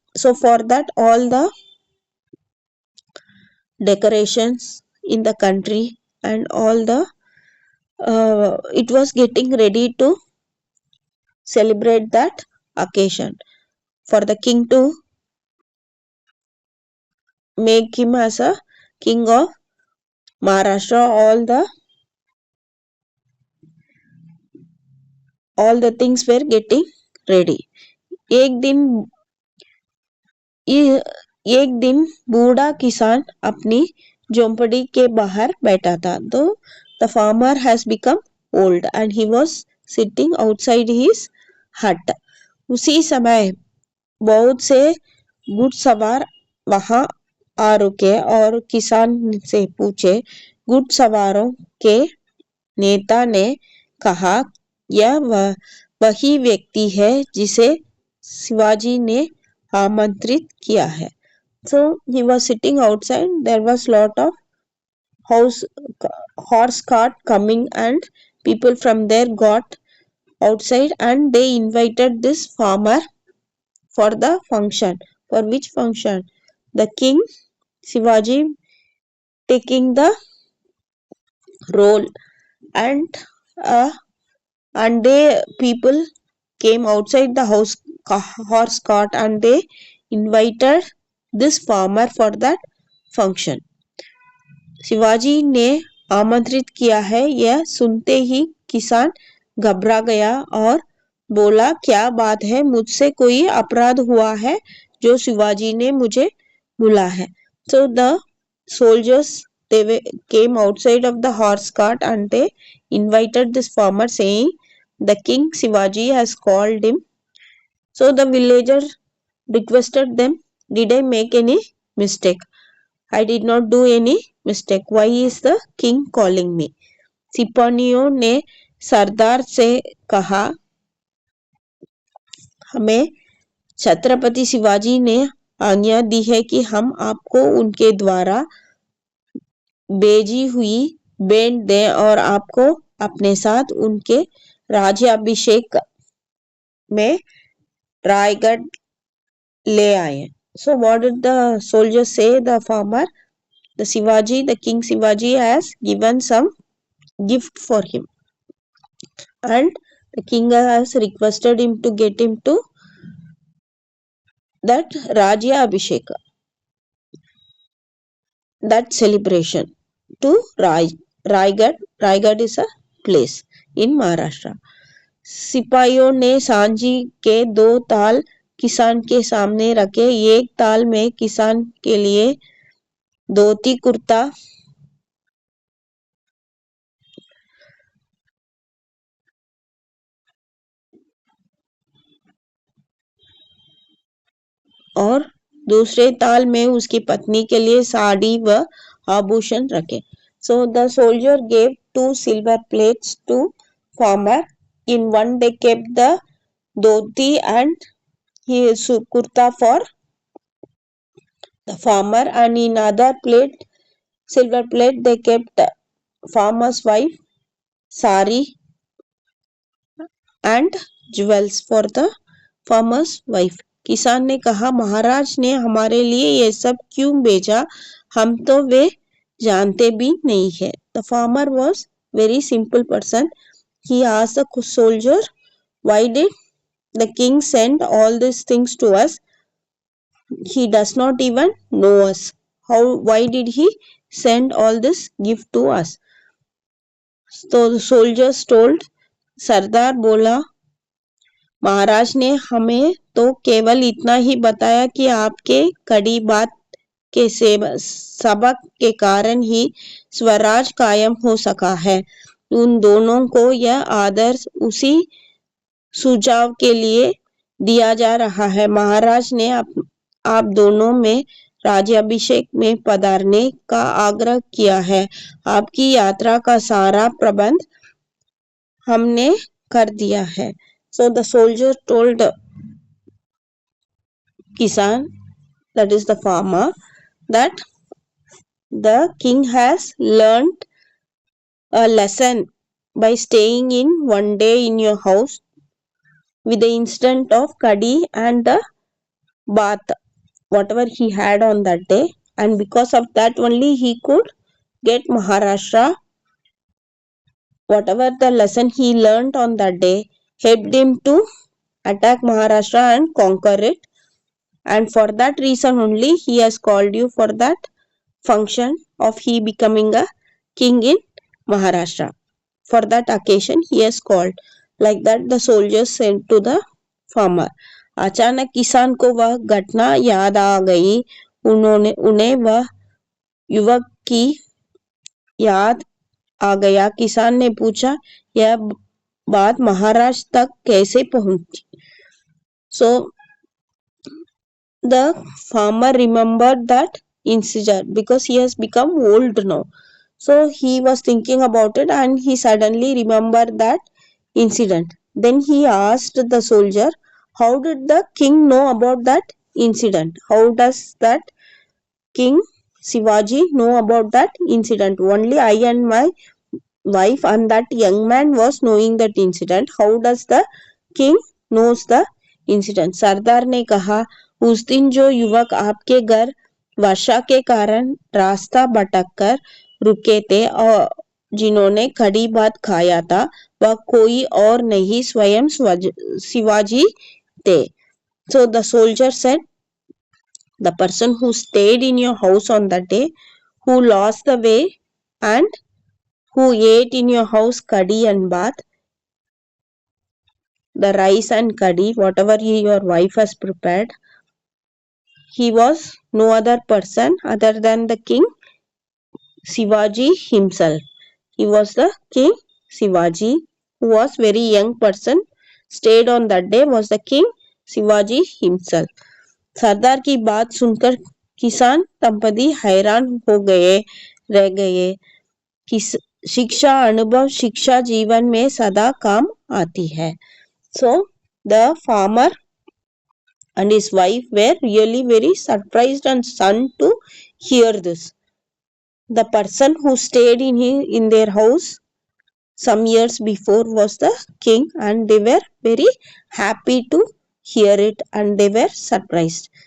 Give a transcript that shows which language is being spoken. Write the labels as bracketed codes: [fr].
[en] So, for that, all the decorations in the country and all the it was getting ready to celebrate that occasion for the king to make him as a king of Maharashtra. All the things were getting ready. [hi] एक दिन एक दिन बूढ़ा किसान अपनी झोंपड़ी के बाहर बैठा था. तो [en] the farmer has become old and he was sitting outside his hut. [hi] उसी समय बहुत से घुड़सवार वहां आ रुके और किसान से पूछे. घुड़सवारों के नेता ने कहा, यह वही व्यक्ति है जिसे शिवाजी ने आमंत्रित किया है. [en] So he was sitting outside. There was lot of horse cart coming and people from there got outside and they invited this farmer for the function. For which function? The king Shivaji taking the role, and they people came outside the horse cart and they invited this farmer for that function. [hi] Shivaji ने आमंत्रित किया है, यह सुनते ही किसान घबरा गया और बोला, क्या बात है, मुझसे कोई अपराध हुआ है जो शिवाजी ने मुझे बुला है. [en] So the soldiers came outside of the horse cart and they invited this farmer saying, the king Shivaji has called him. So the villager requested them, did I make any mistake? I did not do any mistake. Why is the king calling me? [hi] सिपाहियों ने सरदार से कहा, हमें छत्रपति शिवाजी ने आज्ञा दी है कि हम आपको उनके द्वारा भेजी हुई भेंट दें और आपको अपने साथ उनके राज्याभिषेक में रायगढ़ ले आए. [en] So what did the soldiers say? The farmer, the king Shivaji has given some gift for him, and the king has requested him to get him to that Rajya Abhisheka, that celebration to Raigad. Raigad is a place in Maharashtra. [hi] सिपाहियों ने सांझी के 2 ताल किसान के सामने रखे. एक ताल में किसान के लिए धोती कुर्ता और दूसरे ताल में उसकी पत्नी के लिए साड़ी व आभूषण रखे. [en] So the soldier gave 2 silver plates to farmer. In one they kept the dhoti and kurta for the farmer, and in other silver plate they kept farmer's wife sari and jewels for the farmer's wife. [hi] किसान ने कहा, महाराज ने हमारे लिए ये सब क्यों भेजा, हम तो वे जानते भी नहीं है. [en] The farmer was very simple person. He asked the soldier, why did the king send all these things to us? He does not even know us. Why did he send all this gift to us? So the soldiers told, [hi] सरदार बोला, महाराज ने हमें तो केवल इतना ही बताया कि आपके कड़ी बात के सबक के कारण ही स्वराज कायम हो सका है. उन दोनों को यह आदर्श उसी सुझाव के लिए दिया जा रहा है. महाराज ने आप दोनों में राज्याभिषेक में पधारने का आग्रह किया है. आपकी यात्रा का सारा प्रबंध हमने कर दिया है. [en] So the soldier told Kisan, that is the farmer, that the king has learned a lesson by staying in one day in your house with the incident of Kadi and the bath, whatever he had on that day, and because of that only he could get Maharashtra. Whatever the lesson he learned on that day helped him to attack Maharashtra and conquer it, and for that reason only he has called you for that function of he becoming a king in Maharashtra. For that occasion he has called. Like that the soldiers sent to the farmer. [hi] अचानक किसान को वह घटना याद आ गई. उन्होंने उन्हें वह युवक की याद आ गया. किसान ने पूछा, यह बात महाराष्ट्र तक कैसे पहुंची? [en] So the farmer remembered that incident because he has become old now. So he was thinking about it and he suddenly remembered that incident. Then he asked the soldier, how did the king know about that incident? How does that King Shivaji know about that incident? Only I and my wife and that young man was knowing that incident. How does the king knows the incident? [hi] सरदार ने कहा, उस दिन जो युवक आपके घर वर्षा के कारण रास्ता भटक कर रुके थे और जिन्होंने कड़ी भात खाया था वह कोई और नहीं स्वयं शिवाजी थे. [en] So the soldier said, the person who stayed in your house on that day, who lost the way and who ate in your house kadi and bath, the rice and kadi, whatever your wife has prepared, he was no other person other than the king Shivaji himself. He was the king Shivaji, who was very young person, stayed on that day was the king Shivaji himself. [hi] सरदार की बात सुनकर किसान दंपति हैरान हो गए रह गए. शिक्षा अनुभव शिक्षा जीवन में सदा काम आती है. [en] So the farmer and his wife were really very surprised and stunned to hear this. The person who stayed in their house some years before was the king, and they were very happy to hear it and they were surprised.